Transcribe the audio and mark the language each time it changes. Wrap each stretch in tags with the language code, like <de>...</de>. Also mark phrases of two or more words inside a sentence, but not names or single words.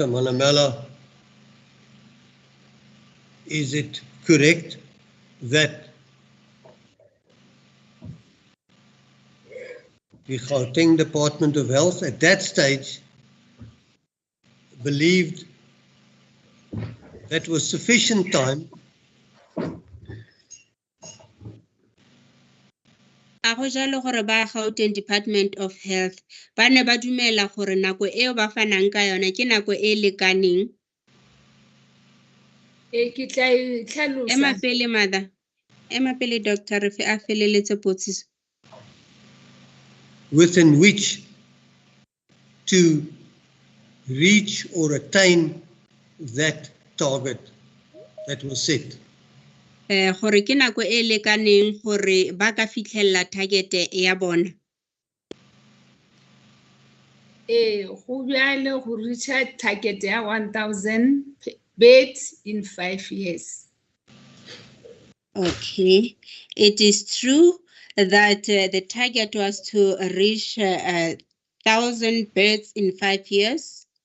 <en>Manamela, is it correct that the Gauteng Department of Health at that stage believed that was sufficient time</en> <tn>a go jalo gore ba Gauteng Department of Health ba ne ba dumela gore nako eo ba fanang ka yona ke nako e lekaneng. ke tla e tlhalosa. Ema pele mother, ema pele doctor re a feleletse potsiso.</tn> <en>within which to reach or attain that target that was set.</en> <tn>Gore ke nako e lekaneng gore ba ka fitlhella target ya bona.</tn> <nso>Go bjale go</nso> <en>reach target</en> <nso>ya</nso> <en>1,000 beds in 5 years. Okay, it is true that the target was to reach 1,000 beds in 5 years.</en>